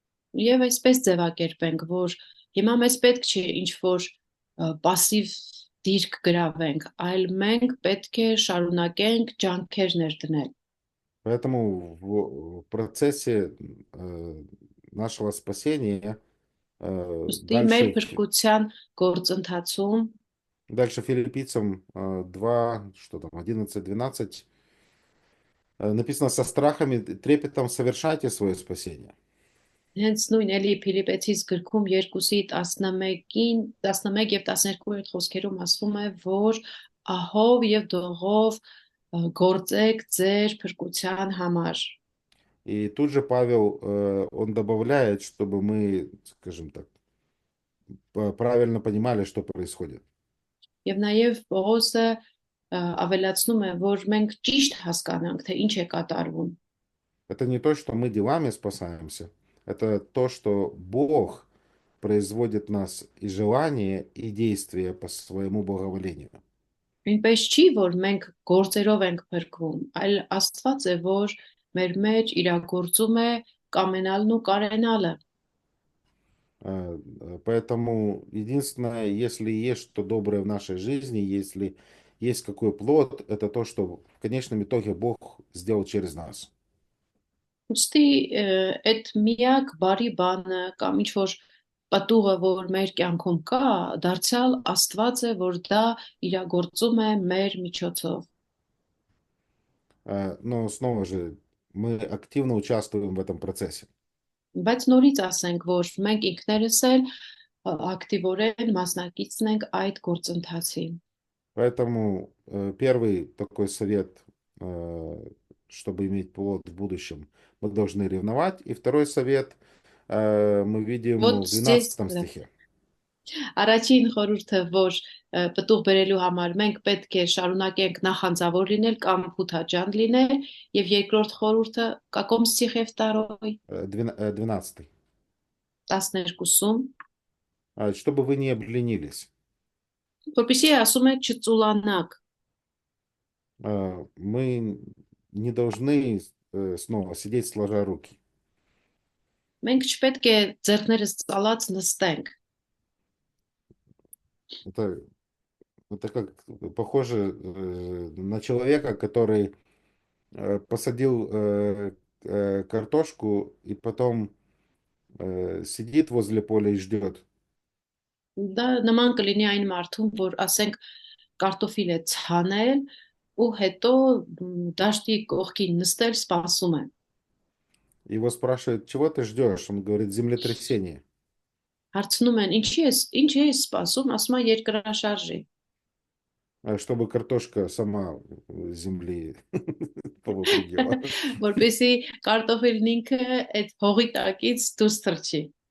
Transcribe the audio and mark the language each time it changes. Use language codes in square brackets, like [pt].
[hy] Եվ այսպես ձևակերպենք, որ հիմա մեզ պետք չի ինչ որ пассив դիրք գրավենք, այլ մենք պետք է շարունակենք ջանքեր ներդնել։ [ru] Поэтому в процессе нашего спасения [hy] Ոստի մեր [ru] дальше, [hy] փրկության գործընթացում [ru] дальше филиппийцам 2, что там, 11-12, написано: со страхом и трепетом совершайте свое спасение. [hy] Հենց նույն էլի Փիլիպեցիս գրքում 2:11-ին 11 եւ 12-րդ խոսքերում ասվում է, որ ահով եւ դողով գործեք ձեր փրկության համար։ [ru] И тут же Павел, он добавляет, чтобы мы, скажем так, правильно понимали, что происходит. [hy] Եվ նաեւ Պողոսը ավելացնում է, որ մենք ճիշտ հասկանանք, թե ինչ է կատարվում։ [ru] Это не то, что мы делами спасаемся, это то, что Бог производит в нас и желание, и действия по своему благоволению. [hy] Նույնպես չի, որ մենք գործերով ենք փրկվում, այլ Աստված է, որ մեր մեջ իրագործում է կամենալն ու կարենալը։ [ru] Поэтому единственное, если есть что доброе в нашей жизни, если есть какой плод, это то, что в конечном итоге Бог сделал через нас. [hy] Ուստի այդ միակ բարի բանը կամ ինչ որ պատուղը, որ մեր կյանքում կա, դարձյալ Աստված է, որ դա իրագործում է մեր միջոցով։ [ru] Но снова же мы активно участвуем в этом процессе. [hy] Բայց նորից ասենք, որ մենք ինքներս էլ ակտիվորեն մասնակիցն ենք այդ գործընթացին։ [ru] Поэтому первый такой совет, чтобы иметь плод в будущем, мы должны ревновать. И второй совет мы видим Вот в здесь, 12 да. стихе. [hy] Առաջին խորհուրդը, որ պտուղ բերելու համար մենք պետք է շարունակենք նախանձավոր լինել կամ փութաջան լինել, եւ երկրորդ խորհուրդը [ru] каком стихе второй 12. [hy] 12-ում, [ru] Чтобы вы не обленились. [hy] որպեսզի ասում է չծուլանաք։ [ru] Мы не должны снова сидеть сложа руки. [hy] Մենք չպետք է ձեռներս ծալած нստենք։ [ru] Это, это как похоже на человека, который посадил картошку и потом сидит возле поля и ждет. [hy] Դա նման կլինի այն մարդուն, որ ասենք կարտոֆիլ է ցանել ու հետո դաշտի կողքին նստել սպասում է։ [ru] Его спрашивают, чего ты ждешь? Он говорит, землетрясение. [hy] Հարցնում են, ինչի ես սպասում, ասում է երկրաշարժի։ [ru] Чтобы картошка сама с земли повыпрыгивала. [hy] Որպեսզի կարտոֆիլն ինքը այդ հողի տակից դուրս թռչի։